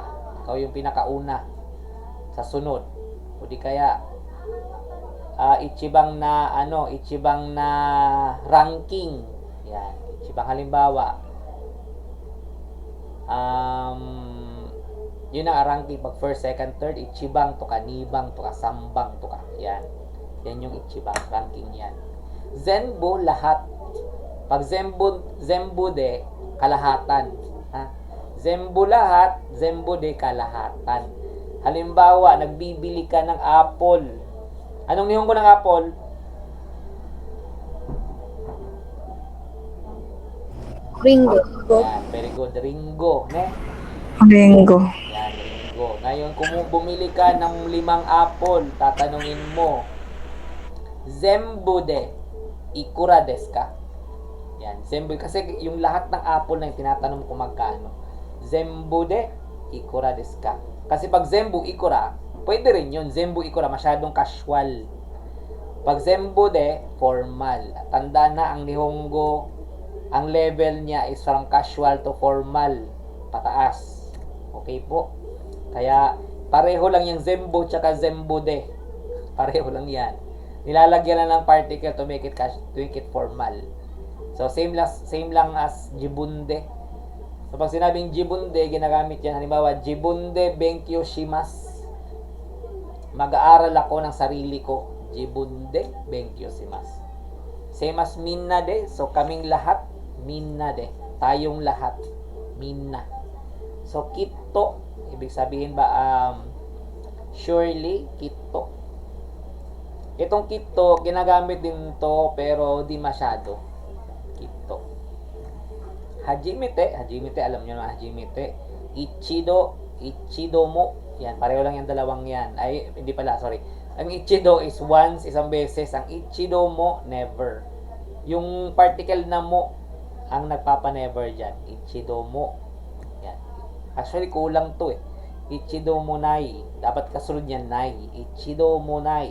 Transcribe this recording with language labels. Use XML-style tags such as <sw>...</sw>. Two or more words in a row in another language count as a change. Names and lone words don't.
<tl>Ikaw yung pinakauna sa sunod. O di kaya, ichibang na ichibang na ranking. Yan, ichibang halimbawa. Yun ang ranking pag first, second, third,</tl> <ja>ichibang to ka, nibang to ka, sambang to ka.</ja> <tl>Yan. Yan yung ichibang ranking yan. Zenbu lahat. Pag</tl> <ja>zenbu de</ja> <tl>kalahatan. Ha? Zenbu lahat,</tl> <ja>zenbu de</ja> <tl>kalahatan. Halimbawa, nagbibili ka ng apple. Anong nihongo ng apple? Ringo. Yan,</tl> <en>very good.</en> <ja>Ringo, ne? Ringo.</ja> <tl>Yan, ringo. Ngayon, kung bumili ka ng 5 apple, tatanungin mo,</tl> <ja>zenbu de ikura desu ka?</ja> <tl>Yan, zenbu. Kasi yung lahat ng apple na yung tinatanong ko magkano.</tl> <ja>Zenbu de ikura desu ka?</ja> <tl>Kasi pag</tl> <ja>zenbu ikura,</ja> <tl>pwede rin yun.</tl> <ja>Zenbu ikura,</ja> <tl>masyadong casual. Pag</tl> <ja>zenbu de,</ja> <tl>formal. Tanda na ang nihongo, ang level niya is</tl> <en>from casual to formal.</en> <tl>Pataas. Okay po? Kaya, pareho lang yung zenbu tsaka</tl> <ja>zenbu de.</ja> <tl>Pareho lang yan. Nilalagyan lang ng particle</tl> <en>to make it formal.</en> <tl>So, same lang as jibunde. So, pag sinabing jibunde, ginagamit yan.</tl> <ja>Halimbawa, jibunde benkyo shimasu.</ja> <tl>Mag-aaral ako ng sarili ko.</tl> <ja>Jibunde benkyo shimasu.</ja> <en>Same as minna de. So,</en> <tl>kaming lahat,</tl> <ja>minna de.</ja> <tl>Tayong lahat, minna. So, kitto. Ibig sabihin ba, surely, kitto. Itong kitto, ginagamit din to, pero di masyado. Kitto. Hajimete, alam nyo na hajimete.</tl> <ja>Ichido mo.</ja> <tl>Yan, pareho lang yung dalawang yan. Ay, hindi pala, sorry. Ang ichido</tl> <en>is once,</en> <tl>isang beses. Ang</tl> <ja>ichido mo,</ja> <tl>never. Yung particle na mo, ang nagpapa-never dyan.</tl> <ja>Ichido mo.</ja> <tl>Yan. Actually, kulang to eh.</tl> <ja>Ichido mo nai.</ja> <tl>Dapat kasunod yan,</tl> <ja>nai. Ichido mo nai.</ja>